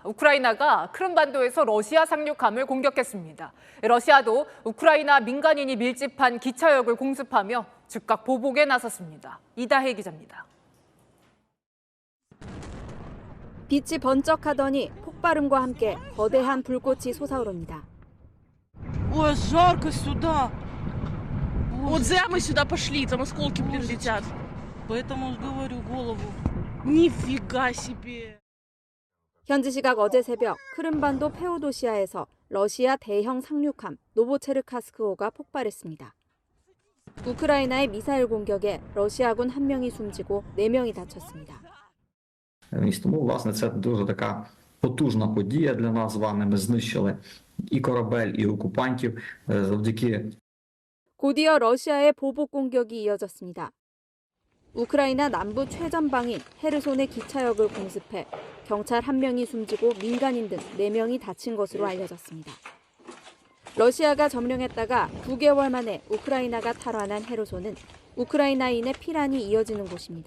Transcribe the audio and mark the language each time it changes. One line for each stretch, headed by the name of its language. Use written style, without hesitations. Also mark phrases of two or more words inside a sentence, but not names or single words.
Korean: 우크라이나가 크림반도에서 러시아 상륙함을 공격했습니다. 러시아도 우크라이나 민간인이 밀집한 기차역을 공습하며 즉각 보복에 나섰습니다. 이다혜 기자입니다. 빛이 번쩍하더니 폭발음과 함께 거대한 불꽃이 솟아오릅니다.
Russian: Ой, жарко сюда. Вот зря мы сюда пошли, там осколки, блин, летят. Поэтому говорю голову. Нифига себе.
Korean: 현지 시각 어제 새벽 크림반도 페오도시아에서 러시아 대형 상륙함 노보체르카스크호가 폭발했습니다. 우크라이나의 미사일 공격에 러시아군 1명이 숨지고 4명이 다쳤습니다.
Ukrainian: Тому, власне, це дуже така потужна подія для нас з вами. Ми знищили і корабель, і окупантів завдяки.
Korean: 곧이어 러시아의 보복 공격이 이어졌습니다. 우크라이나 남부 최전방인 헤르손의 기차역을 공습해 경찰 1명이 숨지고 민간인 등 4명이 다친 것으로 알려졌습니다. 러시아가 점령했다가 9개월 만에 우크라이나가 탈환한 헤르손은 우크라이나인의 피란이 이어지는 곳입니다.